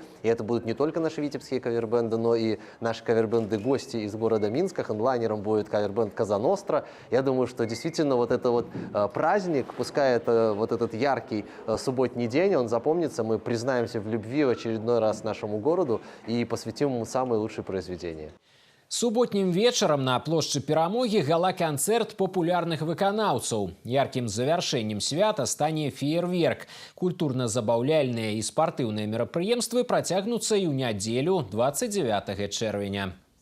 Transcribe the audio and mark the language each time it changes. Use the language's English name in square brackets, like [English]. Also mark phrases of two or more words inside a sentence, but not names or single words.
[Russian] И это будут не только наши витебские кавер-бенды, но и наши кавер-бенды-гости из города Минска. Хедлайнером будет кавер-бенд «Казано». Я думаю, что действительно вот это вот праздник, пускай это вот этот яркий субботний день, он запомнится, мы признаемся в любви в очередной раз нашему городу и посвятим ему самые лучшие произведения. [Belarusian] Суботнім вечарам на плошчы Перамогі гала-канцэрт папулярных выканаўцаў. Яркім завяршэннем свята стане феерверк. Культурна-забаўляльныя і спартыўныя мерапрыемствы працягнуцца і ў нядзелю 29 чэрвеня.